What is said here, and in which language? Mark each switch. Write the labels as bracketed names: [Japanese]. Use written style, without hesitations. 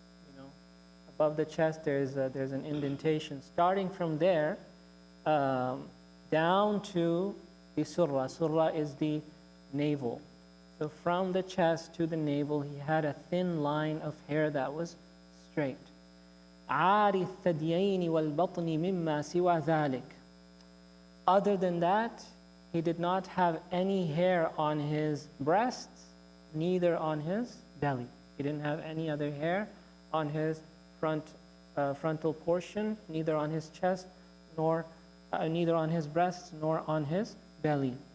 [English] You know, above the chest there's an indentation. Starting from there down to the surah. Surah is the navel. So from the chest to the navel, he had a thin line of hair that was straight. [Arabic] عاري الثديين والبطن مما سوى ذلك. [English] Other than that, he did not have any hair on his breasts, neither on his belly. He didn't have any other hair on his frontal portion, neither on his chest, nor neither on his breasts, nor on his belly.